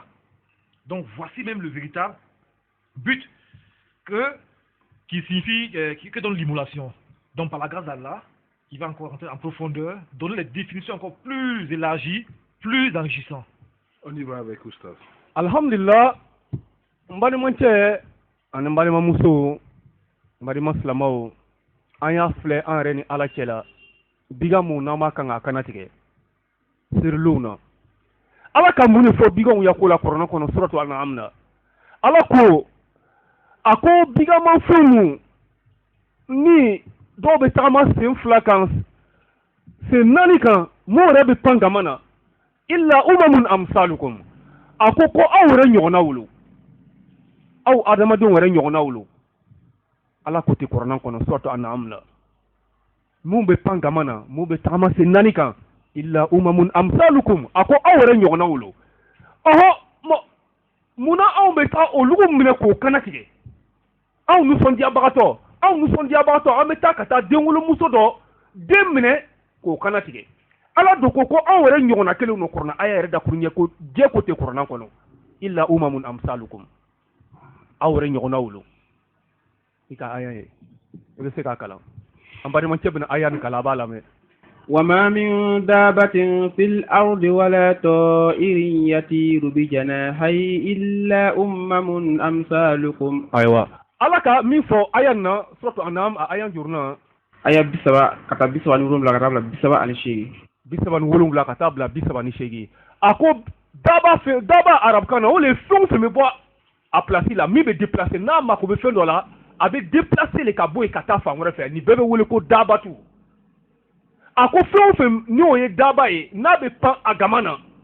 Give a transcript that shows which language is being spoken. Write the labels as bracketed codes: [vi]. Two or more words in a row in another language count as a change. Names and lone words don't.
[fr] Donc voici même le véritable but qui signifie, que donne l'immolation. Donc par la grâce d'Allah, il va encore rentrer en profondeur, donner les définitions encore plus élargies, plus enrichissantes. On y va avec Oustaz. [bm] Alhamdulillah, mbali manche ani mbali mamuso mbali maslamaw an y'a filɛ an yɛrɛ ni ala cɛla biga mun n'an b'a kan ka kana tigɛ sirilenw na ala ka mun de fɔ biganw ya ko la kɔrɔna kɔnɔ suratu al-an'am na ala ko a ko bigamafɛnw ni dɔw bɛ tagama sen 2 kan sen 4 kan mun yɛrɛ bɛ pan gama na [ar] إلا أمم أمثالكم [bm] a ko aw yɛrɛ ɲɔgɔnnaw lo aw adamadenw yɛrɛ ɲɔgɔnnaw lo ala ko tɛ kɔrɔna kɔnɔ suratu al-an'am na mun bɛ pan gama na mun bɛ tagama sen 4 kan [ar] إلا أمم أمثالكم [bm] a ko aw yɛrɛ ɲɔgɔnnaw lo munna anw bɛ taa olugu minɛ k'o kana tigɛ anw nisɔndiyabagatɔ an bɛ taa ka taa denwolomuso dɔ den minɛ k'o kana tigɛ ala do ko anw yɛrɛ ɲɔgɔnna kelenw no kɔrɔna aya yɛrɛ dakuru ɲɛ ko jɛ ko tɛ kɔrɔna kɔnɔ [ar] إلا أمم أمثالكم [bm] aw yɛrɛ ɲɔgɔnnaw lo i ka aya ye i bɛ se k'a kalan an balimakɛ bɛna aya nin kalan a b'a lamɛn [ar] وما من دابة في الأرض ولا طائر يطير بجناحيه إلا أمم أمثالكم. أيوة. [bm] Allah ka min fɔ aya na suratu anam a aya juruna aya 30 ka taa 37 ka taa bila 38 37 ka taa bila 38 a ko daba arabukan na o le fɛn o fɛn bɛ bɔ a place la min bɛ déplacer n'a mako bɛ fɛn dɔ la a bɛ déplacer le ka bɔ yen ka taa fan wɛrɛ fɛ nin bɛɛ bɛ wele ko dabatu a ko fɛn o fɛn ni o ye daba ye n'a bɛ pan a gama na